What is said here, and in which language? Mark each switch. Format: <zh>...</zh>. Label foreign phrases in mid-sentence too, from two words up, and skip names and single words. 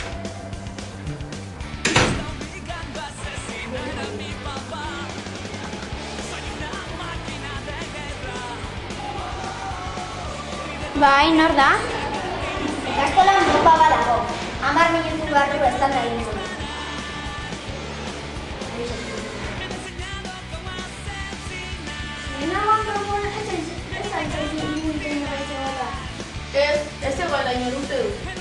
<es>Me está obligando a asesinar a mi papá. Soy una máquina de guerra.</es> <eu>Bai, nor da? Ikastolan bomba bat dago. 10 minutu barru estan da egingo. Ez zegoela inor uste du.</eu>